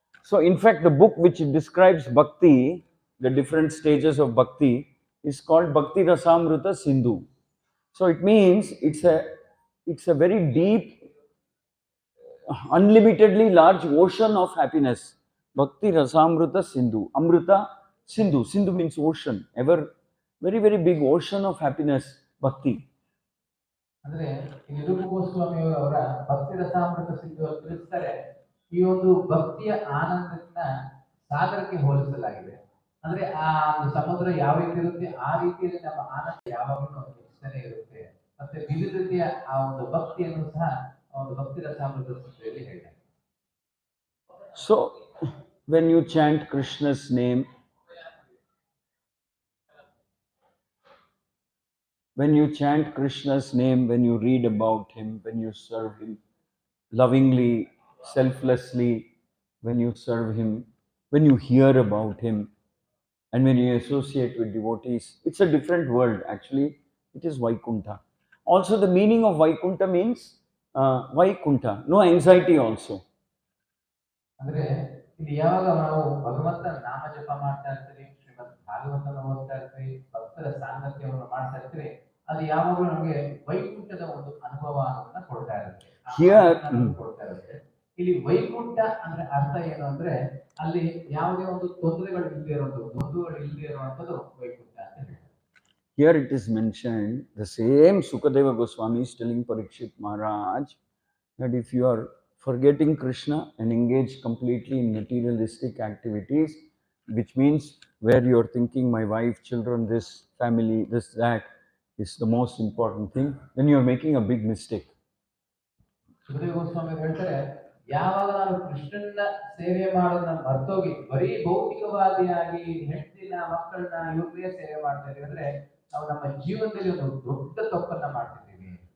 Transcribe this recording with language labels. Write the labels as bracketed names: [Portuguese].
[English] So in fact the book which describes bhakti, the different stages of bhakti, is called Bhakti Rasamrita Sindhu. So it means it's a it's a very deep, unlimitedly large ocean of happiness. Bhakti Rasamrita Sindhu. Amrita Sindhu. Sindhu means ocean. Ever very, very big ocean of happiness. Bhakti. [Kannada] ಅಂದ್ರೆ ಇಲ್ಲಿ ರೂಪ ಗೋಸ್ವಾಮಿ ಅವರ ಭಕ್ತಿ ರಸಾಮೃತ ಸಿಂಧು ಅಂತ ತಿಳಿಸ್ತಾರೆ. ಈ ಒಂದು ಭಕ್ತಿಯ ಆನಂದನ ಸಾಗರಕ್ಕೆ ಹೋಲಿಸಲಾಗಿದೆ. ಅಂದ್ರೆ ಆ ಒಂದು ಸಮುದ್ರ ಯಾವ ರೀತಿ ಇರುತ್ತೆ ಆ ರೀತಿಯಲ್ಲಿ ನಮ್ಮ ಆನಂದ ಯಾವಾಗಲೂ ಹೆಚ್ಚುತ್ತಾನೆ ಇರುತ್ತೆ. ಮತ್ತೆ ವಿವಿಧ ರೀತಿಯ ಆ ಒಂದು ಭಕ್ತಿಯನ್ನು ಸಹ ಒಂದು ಭಕ್ತಿ ರಸಾಮೃತ ಸಿಂಧುಯಲ್ಲಿ ಹೇಳ್ತಾರೆ. [English] So, when you chant Krishna's name, when you chant Krishna's name, when you read about him, when you serve him lovingly, selflessly, when you serve him, when you hear about him, and when you associate with devotees, it's a different world. Actually, it is Vaikuntha. Also, the meaning of Vaikuntha means Vaikuntha, no anxiety also. [Kannada] ಅಂದ್ರೆ ಇಲ್ಲಿ ಯಾವಾಗ ನಾವು ಭಗವಂತನ ನಾಮ ಜಪ ಮಾಡ್ತಾ ಇರ್ತೀವಿ, ಶ್ರೀಮದ್ ಭಾಗವತನ ಓದ್ತಾ ಇರ್ತೀವಿ, ಭಕ್ತರ ಸಾಂಗತ್ಯವನ್ನು ಮಾಡ್ತಾ ಇರ್ತೀವಿ, ಅದು ಯಾವಾಗಲೂ ನಮಗೆ ವೈಕುಂಠದ ಒಂದು ಅನುಭವ ಅನ್ನೋದನ್ನ ಕೊಡ್ತಾ ಇರುತ್ತೆ. ಕೊಡ್ತಾ ಇರುತ್ತೆ. ಇಲ್ಲಿ ವೈಕುಂಠ ಅಂದ್ರೆ ಅರ್ಥ ಏನು ಅಂದ್ರೆ ಅಲ್ಲಿ ಯಾವುದೇ ಒಂದು ತೊಂದರೆಗಳು ಇಲ್ಲದೆ ಇರೋದು, ದ್ವಂದ್ವಗಳು ಇಲ್ಲದೆ ಇರುವಂತದ್ದು ವೈಕುಂಠ ಅಂತ ಹೇಳ್ತಾರೆ. [English] Here it is mentioned, the same Sukadeva Goswami is telling Parikshit Maharaj that if you are forgetting Krishna and engage completely in materialistic activities, which means where you are thinking my wife, children, this family, this, that is the most important thing, then you are making a big mistake. [Kannada] Sukhdev Goswami ಹೇಳ್ತಾರೆ, ಯಾವಾಗ ನಾನು ಕೃಷ್ಣನ ಸೇವೆ ಮಾಡೋದನ್ನ ಮರ್ತೋಗಿ ಬರೀ ಭೌತಿಕವಾದಿಯಾಗಿ ಹೆಂಡತಿನ ಮಕ್ಕಳನ್ನ ಇವ್ರಿಗೆ ಸೇವೆ ಮಾಡ್ತಾ ಇದೀವಿ ಅಂದ್ರೆ ನಾವು ನಮ್ಮ ಜೀವನದಲ್ಲಿ ಒಂದು ದೊಡ್ಡ ತಪ್ಪನ್ನ ಮಾಡ್ತಿದ್ದೀವಿ.